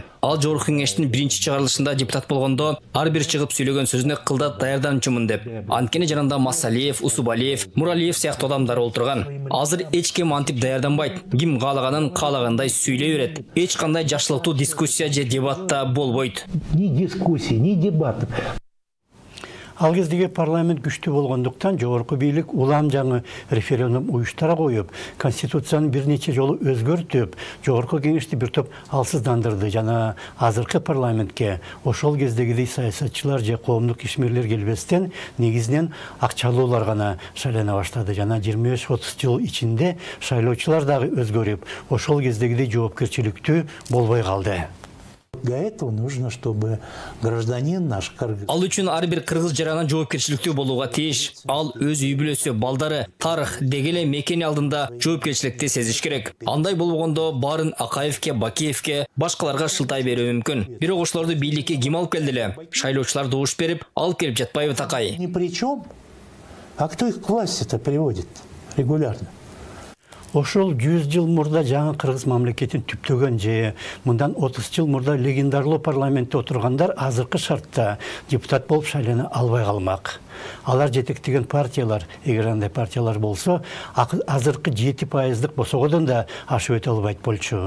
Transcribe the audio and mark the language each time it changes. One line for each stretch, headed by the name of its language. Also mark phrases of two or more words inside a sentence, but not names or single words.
Kyrgyz: Ал Жогорку Кеңештин 1-чыгарылышында депутат болгондо ар бир чыгып сүйлөгөн сөзүнө кылдат даярданчумун деп. Анткени жанында Масалиев, Усубалиев, Муралиев сыяктуу адамдар олтурган. Азыр эч ким антип даярданбайт. Ким каалаганын каалагандай сүйлөй берет. Эч кандай жакшылыктуу дискуссия же дебатта болбойт.
Russian: Ни дискуссия, ни дебат.
Kyrgyz: Ал кездеги парламент күчтүү болгондуктан жогорку бийлик улам жаңы референдум уюштура коюп, конституцияны бир нече жолу өзгөртүп, Жогорку Кеңешти бир топ алсыздандырды. Жана азыркы парламентке ошол кездегидей саясатчылар же коомдук ишмерлер келбестен негизинен акчалуулар гана шайлана баштады. Жана 25-30 жыл ичинде шайлоочулар дагы өзгөрүп, ошол кездегидей жоопкерчиликтүү болбой калды.
Russian: Для этого нужно, чтобы гражданин наш
Kyrgyz: Ал үчүн ар бир кыргыз жаранын жоопкерчиликтүү болууга тийиш. Ал өз үй бүлөсү, балдары, тарых, дегеле мекени алдында жоопкерчиликти сезиш керек. Андай болбогондо баарын Акаевке, Бакиевке, башкаларга шылтай берүү мүмкүн. Бирок ошолорду бийликке ким алып келди эле? Шайлоочулар добуш берип, алып келип жатпайбы такай?
Russian: Ни при чем. А кто их к власти-то приводит регулярно?
Kyrgyz: Ошол 100 жыл мурда жаңы Кыргыз мамлекетин түптөгөн же мындан 30 жыл мурда легендарлуу парламентте отургандар азыркы шартта депутат болуп шайлана албай калмак. Алар жетектеген партиялар, эгер андай партиялар болсо, азыркы 7%-дык босогодон да ашып өтө албайт болчу.